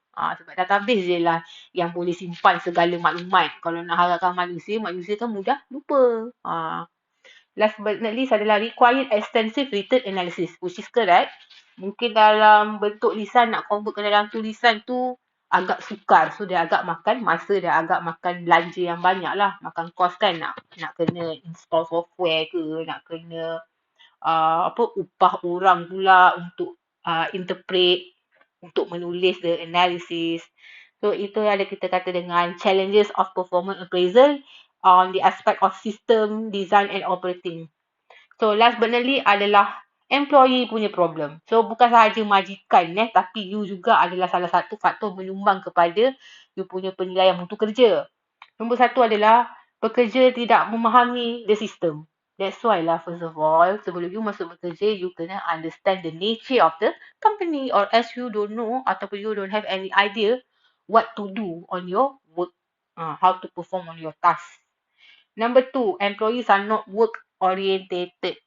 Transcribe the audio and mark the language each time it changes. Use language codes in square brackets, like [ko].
[ms] Sebab database je lah yang boleh simpan segala maklumat. Kalau nak harapkan manusia kan mudah lupa. [en] Last but not least adalah required extensive written analysis, which is correct. [ms] Mungkin dalam bentuk lisan nak convert ke dalam tulisan tu agak sukar. So dia agak makan masa, dia agak makan belanja yang banyak lah. Makan kos kan, nak kena install software ke, nak kena upah orang pula untuk interpret, untuk menulis the analysis. So itu ada kita kata dengan [en] challenges of performance appraisal on the aspect of system, design and operating. So last but not least adalah [ms] employee punya problem. So bukan sahaja majikan tapi you juga adalah salah satu faktor menyumbang kepada you punya penilaian mutu kerja. Nombor satu adalah pekerja tidak memahami the system. [en] That's why lah, first of all, [ms] sebelum you masuk bekerja, [en] you kena understand the nature of the company, or else you don't know ataupun you don't have any idea what to do on your work, how to perform on your task. Number two, employees are not work orientated.